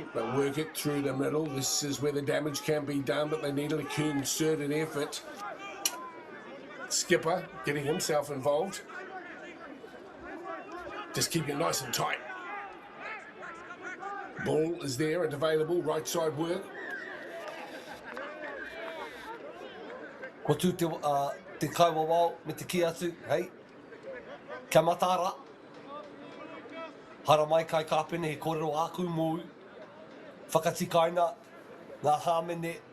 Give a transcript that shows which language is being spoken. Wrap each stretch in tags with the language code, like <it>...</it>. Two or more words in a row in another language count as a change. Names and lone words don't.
<en>They'll work it through the middle. This is where the damage can be done, but they need a concerted effort. Skipper getting himself involved. Just keep it nice and tight. Ball is there and available. Right side work.</en> <mi>Ko tū te kaiwawao me te ki atu, hei? Kia matara. Hara mai kai kāpene he kōrero āku mōu. Whakatikaina ngā hāmene.</mi>